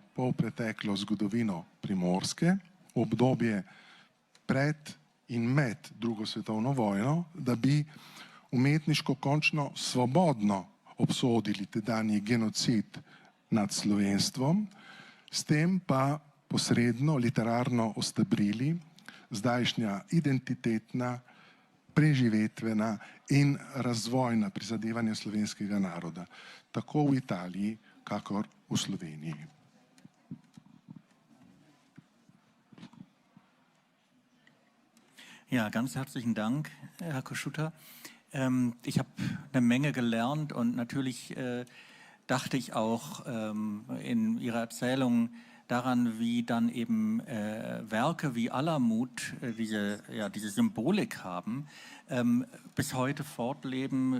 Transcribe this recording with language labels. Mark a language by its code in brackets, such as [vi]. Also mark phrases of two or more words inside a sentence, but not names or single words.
[sl] polpreteklo zgodovino Primorske, v obdobje pred in med drugo svetovno vojno, da bi umetniško končno svobodno obsodili tedanji genocid nad slovenstvom, s tem pa posredno literarno ostabrili zdajšnja identitetna, preživetvena in razvojna prizadevanja slovenskega naroda, tako v Italiji, kakor v Sloveniji. [de] Ja, ganz herzlichen Dank, Herr Kossuth. Ich habe eine Menge gelernt und natürlich dachte ich auch in Ihrer Erzählung daran, wie dann eben Werke wie Alamut diese Symbolik haben, bis heute fortleben.